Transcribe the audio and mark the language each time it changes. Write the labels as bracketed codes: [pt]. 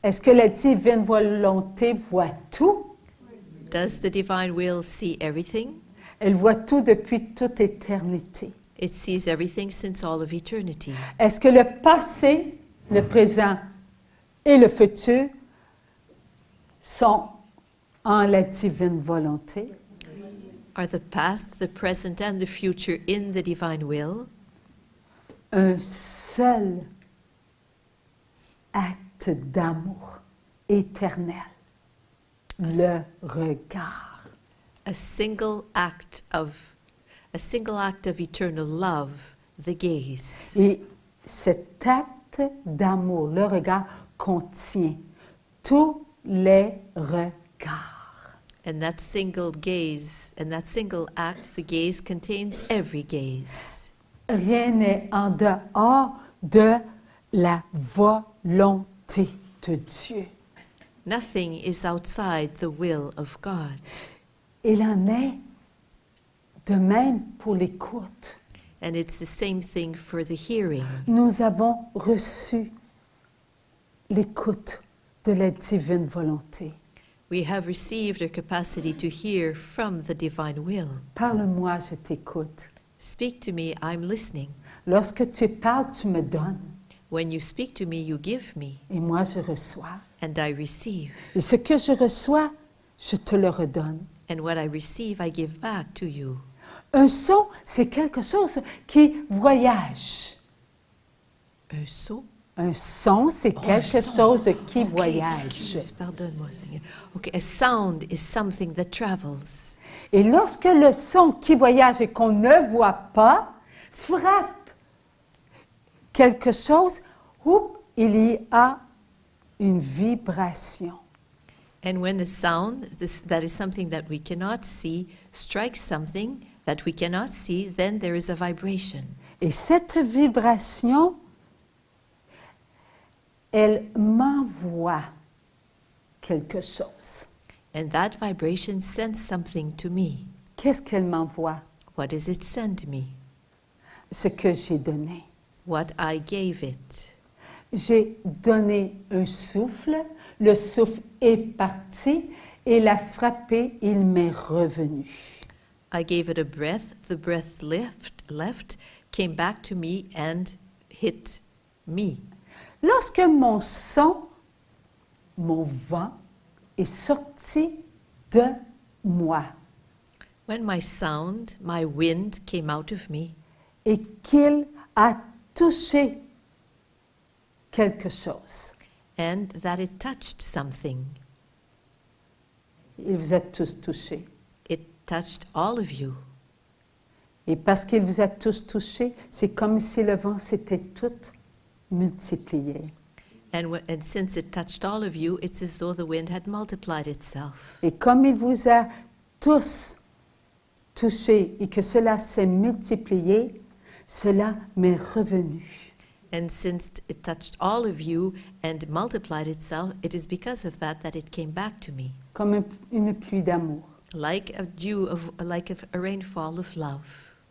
[fr] Est-ce que la divine volonté voit tout? [en] Does the divine will see everything? [fr] Elle voit tout depuis toute éternité. [en] It sees everything since all of eternity. [fr] Est-ce que le passé, le présent et le futur sont en la divine volonté? [en] Are the past, the present, and the future in the divine will? [fr] Un seul acte d'amour éternel, le regard. [en] A single act of eternal love, the gaze. [fr] Et cet acte d'amour, le regard, contient tous les regards. [en] And that single gaze, and that single act, the gaze contains every gaze. [fr] Rien n'est en dehors de la volonté de Dieu. [en] Nothing is outside the will of God. [fr] Il en est De même pour l'écoute. [en] And it's the same thing for the hearing. [fr] Nous avons reçu l'écoute de la divine volonté. [en] We have received a capacity to hear from the divine will. [fr] Parle-moi, je t'écoute. [en] Speak to me, I'm listening. [fr] Lorsque tu parles, tu me donnes. [en] When you speak to me, you give me, [fr] Et moi, je reçois. [en] and I receive. [fr] Et ce que je reçois, je te le redonne. [en] And what I receive, I give back to you. [fr] Un son, c'est quelque chose qui voyage. Un son? Un son, c'est Oh, quelque un son. chose qui Okay, voyage. excuse, pardonne-moi, Seigneur. [en] Okay, a sound is something that travels. [fr] Et lorsque le son qui voyage et qu'on ne voit pas frappe quelque chose, oups, il y a une vibration. [en] And when a sound, that is something that we cannot see, strikes something that we cannot see, then there is a vibration. [fr] Et cette vibration, elle m'envoie quelque chose. [en] And that vibration sends something to me. [fr] Qu'est-ce qu'elle m'envoie? [en] What does it send me? [fr] Ce que j'ai donné. [en] What I gave it. [fr] J'ai donné un souffle, le souffle est parti et l'a frappé, il m'est revenu. [en] I gave it a breath, the breath left, came back to me and hit me. [fr] Lorsque mon son, mon vent est sorti de moi [en] When my sound, my wind came out of me, [fr] et qu'il a touché quelque chose, [en] and that it touched something, [fr] il vous a tous touchés. [en] it touched all of you. [fr] Et parce qu'il vous a tous touchés, c'est comme si le vent s'était tout multiplié. [en] And since it touched all of you, it's as though the wind had multiplied itself. [fr] Et comme il vous a tous touchés et que cela s'est multiplié, cela m'est revenu. [en] And since it touched all of you and multiplied itself, it is because of that that it came back to me. [fr] Comme une pluie d'amour. [en] Like a dew like a rainfall of love.